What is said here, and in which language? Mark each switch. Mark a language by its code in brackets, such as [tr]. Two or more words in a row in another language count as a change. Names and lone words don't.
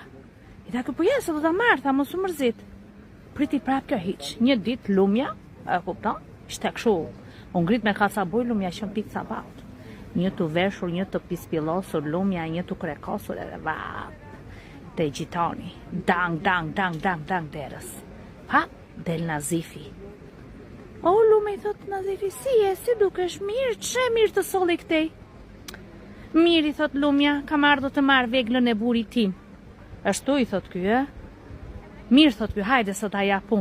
[sq] I tha, po ja, se do ta marr, tha, mos u mërzit. Priti prap kjo hiq. Një ditë lumja, e kupton, ishte kështu, u ngrit me kacabuj lumja që pikë sapat. Një të veshur, një të pispilosur lumja, një të krekosur edhe te gjitoni. Dang, dang, dang, dang, dang derës. Hap, del Nazifi. O, lume, i thot Nazifi, si dukesh mirë, që mirë të soli këtej? Mirë, i thot lumja, kam ardhur të marr veglën e burit tim. Ashtu, i thot ky, Mirë, thot ky, hajde sot aja pun.